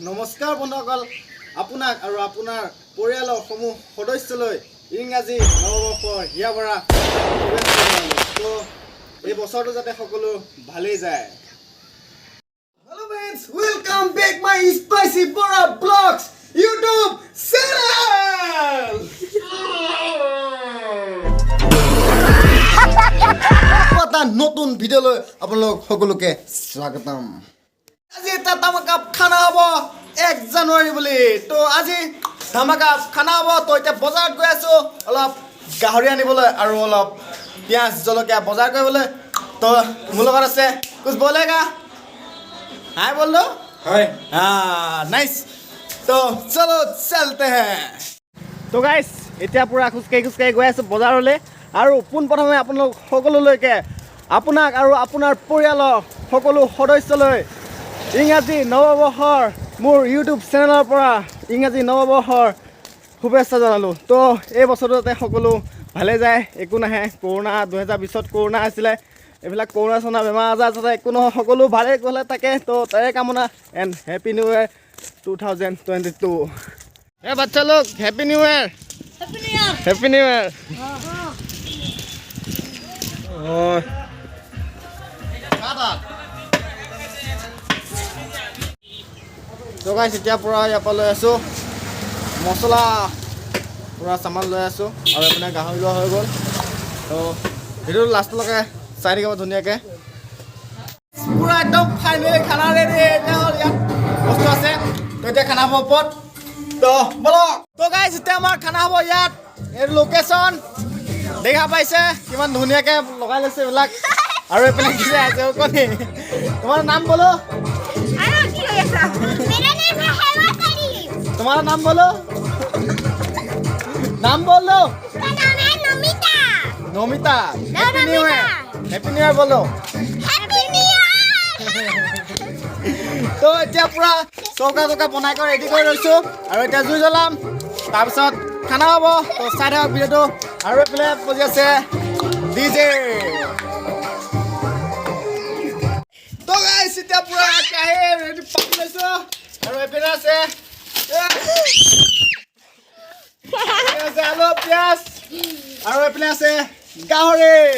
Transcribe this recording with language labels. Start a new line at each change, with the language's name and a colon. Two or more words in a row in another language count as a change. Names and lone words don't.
Assamese: নমস্কাৰ বন্ধুসকল, আপোনাক আৰু আপোনাৰ পৰিয়ালৰ সমূহ সদস্যলৈ ইংৰাজী নৱবৰ্ষৰ হিয়াভৰা শুভেচ্ছা জনালোঁ। তো এই বছৰটো যাতে সকলো ভালেই যায়।
English: Hello friends, welcome back my Spicy Bora Vlogs YouTube channel.
Assamese: এটা নতুন ভিডিঅ'লৈ আপোনালোক সকলোকে স্বাগতম। আজি এটা ধামাকা খানা হ'ব 1 জানুৱাৰী বুলি। তো আজি ধামাকা খানা হ'ব। তো এতিয়া বজাৰত গৈ আছো অলপ গাহৰি আনিবলৈ আৰু অলপ পিঁয়াজ জলকীয়া বজাৰ কৰিবলৈ। তো মোৰ লগত আছে
Hindi: कुछ बोलेगा। हाय बोल दो।
Assamese: হয়।
Hindi: हाँ नाइस। तो चलो चलते हैं।
Assamese: তো গাইজ এতিয়া পূৰা খোজকাঢ়ি গৈ আছোঁ বজাৰলৈ আৰু পোনপ্ৰথমে আপোনালোক সকলোলৈকে আপোনাক আৰু আপোনাৰ পৰিয়ালৰ সকলো সদস্যলৈ ইংৰাজী নৱবৰ্ষৰ মোৰ ইউটিউব চেনেলৰ পৰা ইংৰাজী নৱবৰ্ষৰ শুভেচ্ছা জনালোঁ। তো এই বছৰটো যাতে সকলো ভালে যায়, একো নাহে। কৰোণা 2020ত কৰোণা আছিলে, এইবিলাক কৰোণা চৰোণা বেমাৰ আজাৰ যাতে একো নহয়, সকলো ভালে গ'লে থাকে। তো তাৰে কামনা
English: and happy new year
Assamese: 2022।
Hindi: ए बच्चा लोग
English: happy new year. happy new year.
Assamese: তো গাইছ এতিয়া পূৰা ইয়াৰ পৰা লৈ আছোঁ মছলা, পূৰা চামান লৈ আছোঁ আৰু এইপিনে গাহৰি লোৱা হৈ গ'ল। তো ভিডিঅ'টো লাষ্টলৈকে চাই থাকিব ধুনীয়াকৈ। পূৰা একদম ফাইনেলি খানা ৰেডি। এতিয়া হ'ল ইয়াত বস্তু আছে, তো এতিয়া খানা হ'ব ওপৰত। তো বলো। তো গাইছ এতিয়া আমাৰ খানা হ'ব ইয়াত। এই লোকেশ্যন দেখা পাইছে কিমান ধুনীয়াকৈ লগাই লৈছে এইবিলাক। আৰু এইপিনে কি আছে কণী। তোমাৰ নাম বলো।
Hindi: तुम्हारा नाम बोलो। नाम बोलो। नमिता।
English: happy new year. happy new year बोलो।
Assamese: তো এতিয়া পুৰা চৌকা বনাই কৰি ৰেডি কৰি লৈছোঁ আৰু এতিয়া জুই জ্বলাম, তাৰপিছত খানা হ'ব। তো চাই থাকক ভিডিঅ'টো। আৰু এইফালে বজি আছে ডিজে। তো গাইছ এতিয়া পুৰা কাহি ৰেডি পাতি লৈছোঁ আৰু এইপিনে আছে আলু পিঁয়াজ আৰু এইপিনে আছে গাহৰি।